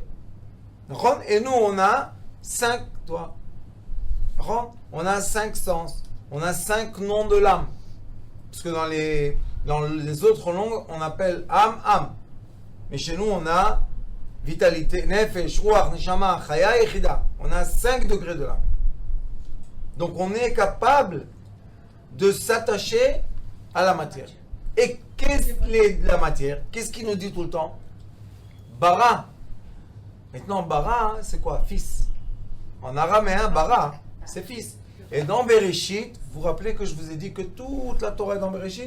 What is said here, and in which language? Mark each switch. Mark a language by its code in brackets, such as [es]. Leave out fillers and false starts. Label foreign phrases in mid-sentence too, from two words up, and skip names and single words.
[fr] Et nous, on a 5 doigts. On a 5 sens. On a 5 noms de l'âme. Parce que dans les autres langues, on appelle âme. Mais chez nous, on a vitalité, [he] נפש רוח נשמה חיה יחידה. [fr] On a 5 degrés de l'âme. Donc on est capable de s'attacher à la matière. Et qu'est-ce que la matière? Qu'est-ce qu'il nous dit tout le temps? Bara. Maintenant, bara, c'est quoi? Fils. En araméen, bara, c'est fils. Et dans Bereshit, vous vous rappelez que je vous ai dit que toute la Torah est dans Bereshit?